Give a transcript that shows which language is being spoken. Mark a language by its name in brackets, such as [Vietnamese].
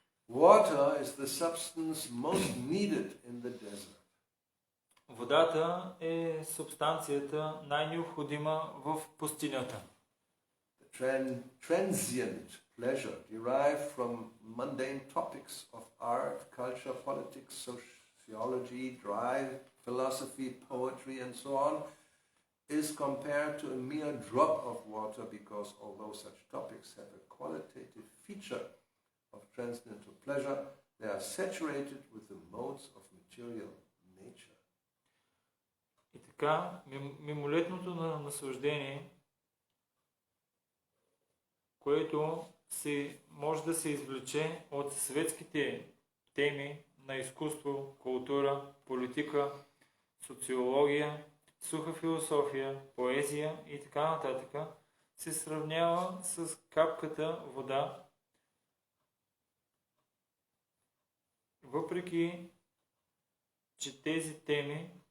[English] Water is the substance most needed in the desert. [Bulgarian] Водата е субстанцията най-необходима в пустинята. [English] Transient pleasure derived from mundane topics of art, culture, politics, sociology, drive, philosophy, poetry, and so on, is compared to a mere drop of water because although such topics have a qualitative feature of transcendental pleasure, they are saturated with the modes of material nature. [Bulgarian] И така, мимолетното наслаждение, което може да се извлече от светските теми на изкуство, култура, политика, социология, суха философия, поезия и така нататък, се сравнява с капката вода, въпреки че тези теми